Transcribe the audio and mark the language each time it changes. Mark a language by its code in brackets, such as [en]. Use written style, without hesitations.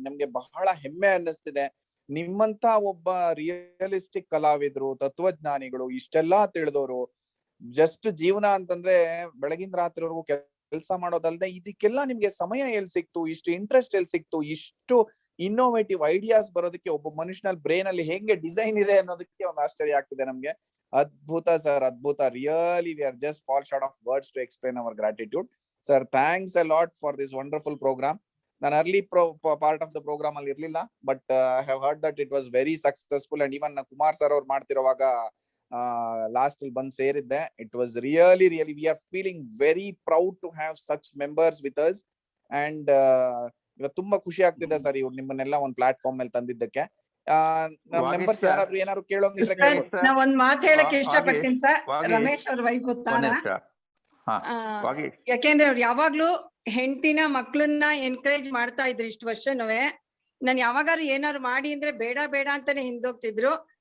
[kn] ನಿಮ್ಗೆ ಬಹಳ ಹೆಮ್ಮೆ ಅನ್ನಿಸ್ತಿದೆ. ನಿಮ್ಮಂತ ಒಬ್ಬ ರಿಯಲಿಸ್ಟಿಕ್ ಕಲಾವಿದ್ರು, ತತ್ವಜ್ಞಾನಿಗಳು, ಇಷ್ಟೆಲ್ಲಾ ತಿಳಿದವರು, ಜಸ್ಟ್ ಜೀವನ ಅಂತಂದ್ರೆ ಬೆಳಗಿನ ರಾತ್ರಿವರೆಗೂ ಕೆಲಸ ಮಾಡೋದಲ್ದೆ ಇದಕ್ಕೆಲ್ಲ ನಿಮ್ಗೆ ಸಮಯ ಎಲ್ಲಿ ಸಿಕ್ತು, ಇಷ್ಟು ಇಂಟ್ರೆಸ್ಟ್ ಎಲ್ಲಿ ಸಿಕ್ತು, ಇಷ್ಟು ಇನ್ನೋವೇಟಿವ್ ಐಡಿಯಾಸ್ ಬರೋದಕ್ಕೆ ಒಬ್ಬ ಮನುಷ್ಯನಲ್ಲಿ ಬ್ರೈನ್ ಅಲ್ಲಿ ಹೆಂಗೆ ಡಿಸೈನ್ ಇದೆ ಅನ್ನೋದಕ್ಕೆ ಒಂದು ಆಶ್ಚರ್ಯ ಆಗ್ತಿದೆ ನಮ್ಗೆ. Adbhuta sir, Adbhuta. [en] Really, we are just fall short of words to explain our gratitude. Sir, thanks a lot for this wonderful program. Nan early part of the program [kn] alli irlilla, [en] but I have heard that it was very successful, and even Kumar sir [kn] ಅವರು ಮಾಡ್ತಿರುವಾಗ [en] last [kn] ಅಲ್ಲಿ ಬಂದು ಸೇರಿದ್ದೆ. [en] It was really we are feeling very proud to have such members with us, and [kn] ಇವತ್ತು ತುಂಬಾ ಖುಷಿ ಆಗ್ತಿದೆ sir ಇವ್ರು ನಿಮ್ಮನ್ನೆಲ್ಲ ಒಂದು ಪ್ಲಾಟ್ಫಾರ್ಮ್ ಮೇಲೆ ತಂದಿದ್ದಕ್ಕೆ. ಮೆಂಬರ್ಸ್ ಯಾರಾದ್ರೂ ಏನಾದ್ರು ಕೇಳೋಂಗಿದ್ರೆ ಕೇಳ್ಬೋದು. ನಾ ಒಂದ್ ಮಾತು ಹೇಳಕ್ ಇಷ್ಟಪಡ್ತೀನಿ ಸರ್. ರಮೇಶ್ ಅವ್ರ ವೈಫ್ ಗೊತ್ತಾರ, ಯಾಕೆಂದ್ರೆ ಅವ್ರು ಯಾವಾಗ್ಲೂ ಹೆಂಡತಿನ ಮಕ್ಳನ್ನ ಎನ್ಕರೇಜ್ ಮಾಡ್ತಾ ಇದ್ರು ಇಷ್ಟು ವರ್ಷನುವೆ. ನಾನ್ ಯಾವಾಗಾರು ಏನಾರು ಮಾಡಿ ಅಂದ್ರೆ ಬೇಡ ಬೇಡ ಅಂತಾನೆ ಹಿಂದೋಗ್ತಿದ್ರು.